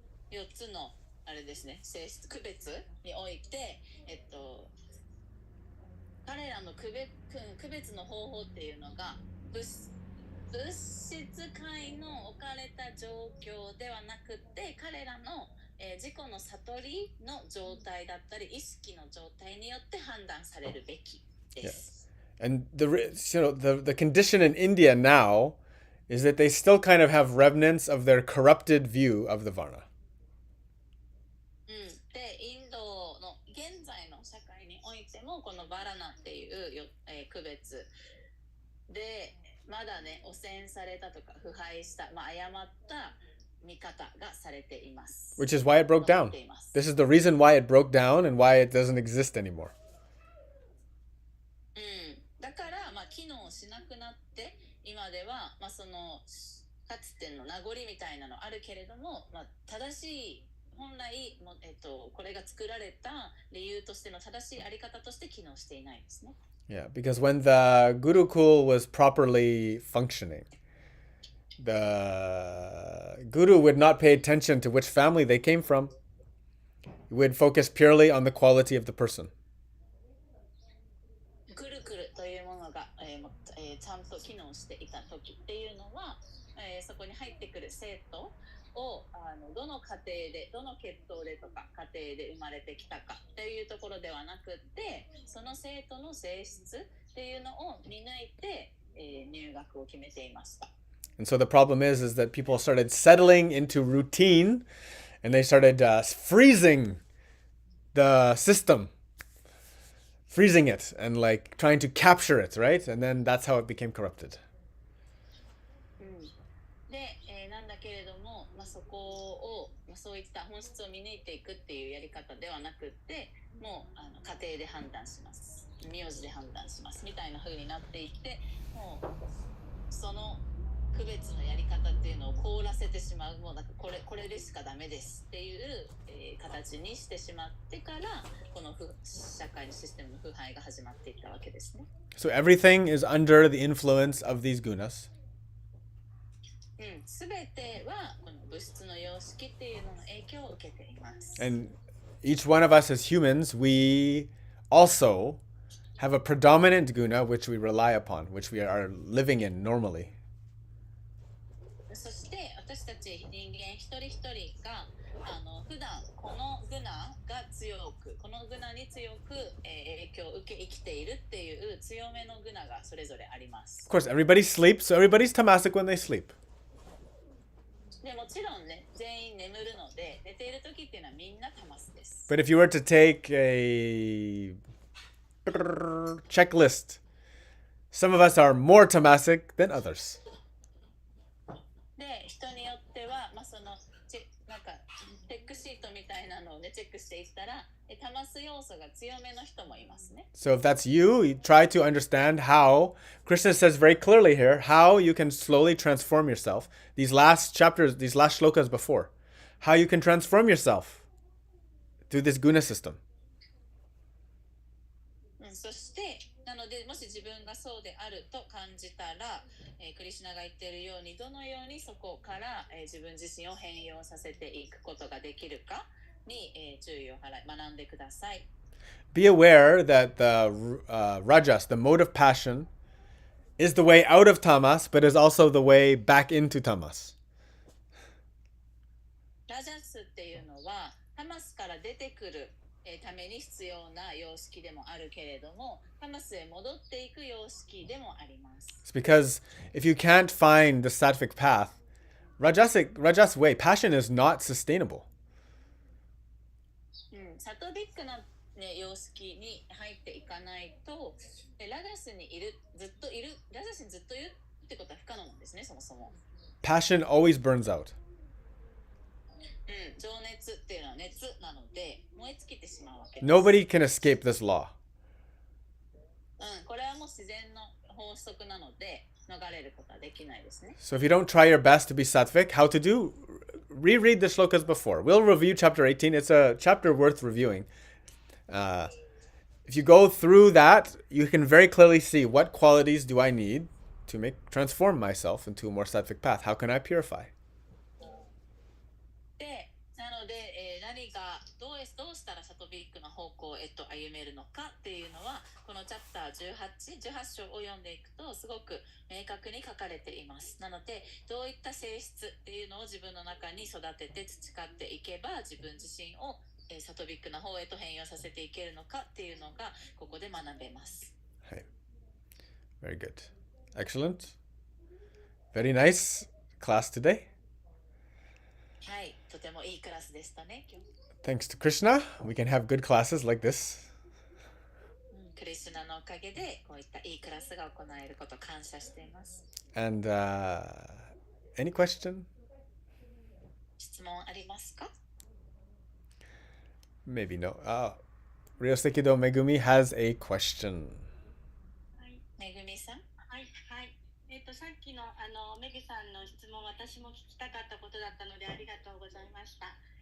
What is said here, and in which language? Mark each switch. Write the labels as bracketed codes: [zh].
[ja] 4つのあれですね、性質区別において、彼らの区別の方法っていうのが物質界の置かれた状況ではなくて、彼らの、自己の悟りの状態だったり意識の状態によって判断されるべきです。 [en] Yeah. And the condition in India now is that they still kind of have remnants of their corrupted view of the Varna. [ja] で、インドの現在の社会においてもこのバラナっていう、区別でまだね汚染されたとか腐敗した、誤った見方がされています。 [en] Which is why it broke down. This is the reason why it broke down and why it doesn't exist anymore. [ja] だから、機能しなくなって今では、そのかつての名残みたいなのあるけれども、正しい本来も、これが作られた理由としての正しいあり方として機能していないですね。 [en] Yeah, because when the Gurukul was properly functioning, the Guru would not pay attention to which family they came from. He would focus purely on the quality of the person. [ja] グルクルというものが、ちゃんと機能していた時っていうのは、そこに入ってくる生徒をどの家庭でどの血統でとか家庭で生まれてきたかというところではなくってその生徒の性質っていうのを見抜いて、入学を決めていました。 [en] And so the problem is that people started settling into routine and they started freezing the system, freezing it and like trying to capture it, right? And then that's how it became corrupted. [ja] で、なんだけれども、そこを、そういった本質を見抜いていくっていうやり方ではなくってもう家庭で判断します名字で判断しますみたいな風になっていってもうその区別のやり方っていうのを凍らせてしまうもうなんかこれでしかダメですっていう、形にしてしまってからこの社会のシステムの腐敗が始まっていったわけですね。 [en] So everything is under the influence of these gunas. [ja] すべてはこの物質の様式っていうのの影響を受けています。 [en] And each one of us as humans, we also have a predominant guna which we rely upon, which we are living in normally. [ja] そして私たち人間一人一人が普段このグナが強くこのグナに強く、影響を受け生きているっていう強めのグナがそれぞれあります。 [en] Of course, everybody sleeps, so everybody's tamasic when they sleep. [ja] でもちろんね、全員眠るので寝ている時っていうのはみんなタマスです。 [en] But if you were to take a checklist, some of us are more tamasic than others. [ja] で、人によっては、そのなんかチェックシートみたいなのをねチェックしていったら、タマス要素が強めの人もいますね。 [en] So if that's you, you try to understand how Krishna says very clearly here how you can slowly transform yourself. These last chapters, these last shlokas before, how you can transform yourself through this guna system. [ja] そしてなのでもし自分がそうであると感じたら、クリシュナが言っているようにどのようにそこから、自分自身を変容させていくことができるかに、注意を払い学んでください。 [en] Be aware that the rajas, the mode of passion, is the way out of tamas, but is also the way back into tamas. [ja] ラジャスっていうのはタマスから出てくるために必要な様式でもあるけれども、タマスへ戻っていく様式でもあります。 [en] It's because if you can't find the sattvic path, Rajas way, passion is not sustainable. [ja] サトビックな、様式に入っていかないと、ラジャスにずっといるってことは不可能なんですね、そもそも。 [en] Passion always burns out. [ja] 情熱っていうのは熱なので燃え尽きてしまうわけです。 [en] Nobody can escape this law. [ja] これはもう自然の法則なので逃れることはできないですね。 [en] So if you don't try your best to be sattvic, how to do? Reread the shlokas before. We'll review chapter 18. It's a chapter worth reviewing. If you go through that, you can very clearly see what qualities do I need to transform myself into a more sattvic path. How can I purify? [ja] で、なので、何がどうしたらサトビックの方向へと歩めるのかっていうのは、このチャプター18章を読んでいくとすごく明確に書かれています。なので、どういった性質っていうのを自分の中に育てて培っていけば、自分自身をサトビックな方へと変容させていけるのかっていうのがここで学べます。 [en] はい。Very good. Excellent. Very nice class today. [ja] はい、とてもいいクラスでしたね、今日。 [en] Thanks to Krishna, we can have good classes like this. [ja] クリシュナのおかげでこういったいいクラスが行えることを感謝しています。 [en] And any question? [ja] 質問ありますか？ [en] Maybe no. Ryosekido Megumi has a question. [ja] めぐみさん。はい。さっきのメグさんの質問、私も聞きたかったことだったのでありがとうございました。